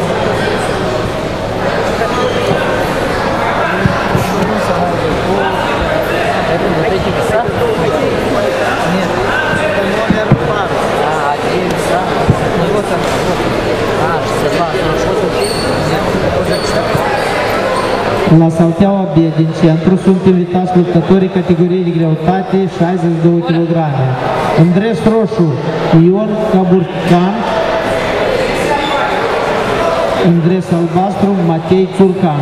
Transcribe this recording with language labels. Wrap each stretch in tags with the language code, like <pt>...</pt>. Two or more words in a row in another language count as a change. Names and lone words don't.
<ru>Нет, это номер пару. Один, да? Ну вот он, вот. 62, 48.</ru> <ro>La Salteaua B din centru sunt invitați luptătorii categoriei de greutate 62 kg. În dres roșu, Ion Caburcan. În dres albastru, Matei Țurcan.</ro>